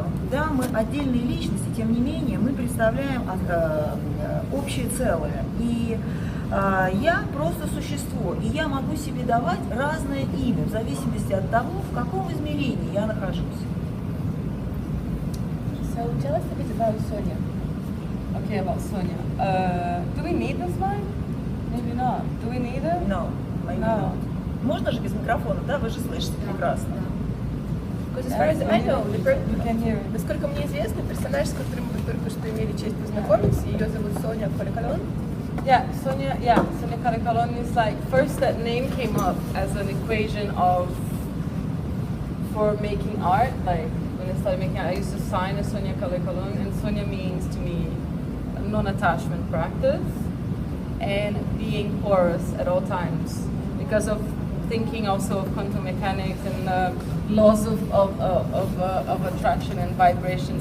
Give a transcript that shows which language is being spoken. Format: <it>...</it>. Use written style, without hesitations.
<ru>Да, мы отдельные личности, тем не менее мы представляем общее целое. И я просто существо, и я могу себе давать разное имя, в зависимости от того, в каком измерении я нахожусь.</ru> <en>So tell us a bit about Sonia. Okay, about Sonia. Do we need this mic? Maybe not. Do we need it? No. No.</en> <ru>Можно же без микрофона, да? Вы же слышите прекрасно.</ru> <en>Because as far as I know, you can hear it.</en> <ru>насколько мне известно, персонаж, с которым мы только что имели честь познакомиться, ее зовут Соня Каликалон.</ru> <en>Yeah, Sonia Kalikalon is like, first that name came up as an equation for making art. Like when I started making art, I used to sign as Sonia Kalikalon, and Sonia means to me non-attachment practice and being porous at all times, because of thinking also of quantum mechanics and laws of attraction and vibration.</en>